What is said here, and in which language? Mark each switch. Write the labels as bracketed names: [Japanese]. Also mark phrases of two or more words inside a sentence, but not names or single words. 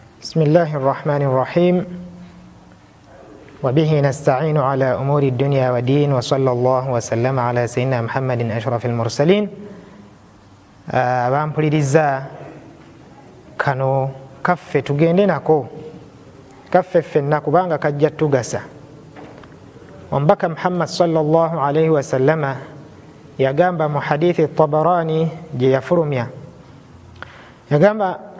[Arabic] بسم الله الرحمن الرحيم وبه نستعين على أمور الدنيا والدين وصلى الله وسلم على سيدنا محمد أشرف المرسلين [Ganda] abampuliriza kano kaffe tugende nako kaffe ffenna kubanga kajja tugasa. Omubaka Muhammad [Arabic] صلى الله عليه وسلم [Ganda] yagamba mu hadithi Tabarani gye yafulumya, yagamba